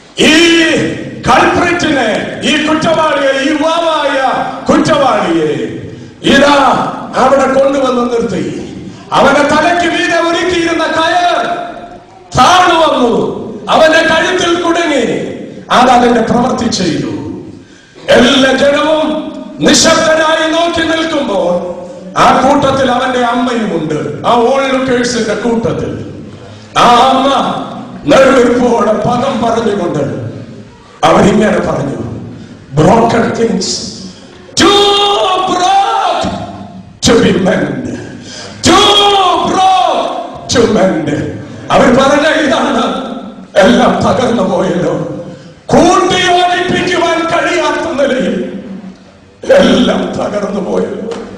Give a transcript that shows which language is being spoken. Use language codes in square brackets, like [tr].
[ml] ഈ കൾപ്രിറ്റിനെ, ഈ കുറ്റവാളിയെ, ഈ യുവാവായ കുറ്റവാളിയെ ഇതാ അവിടെ കൊണ്ടുവന്ന് നിർത്തി. അവന്റെ തലയ്ക്ക് മീതെ ഒരുക്കിയിരുന്ന കയർ താണു വന്നു, അവന്റെ കഴുത്തിൽ കുടുങ്ങി. അതതിന്റെ പ്രവൃത്തി ചെയ്തു. എല്ലാ ജനവും നിശബ്ദരായി നോക്കി നിൽക്കുമ്പോൾ ആ കൂട്ടത്തിൽ അവന്റെ അമ്മയുമുണ്ട്. ആ ഓൺലുക്കേഴ്സിന്റെ കൂട്ടത്തിൽ ആ അമ്മ നെടുവീർപ്പോടെ പദം പറഞ്ഞുകൊണ്ട് അവരിങ്ങനെ പറഞ്ഞു, [en] broken things too broke to be mended, too broke to mend. [ml] അവർ പറഞ്ഞ ഇതാണ്, എല്ലാം തകർന്നു പോയല്ലോ, കൂട്ടി യോജിപ്പിക്കുവാൻ കഴിയാത്ത നിലയിൽ എല്ലാം തകർന്നു പോയല്ലോ.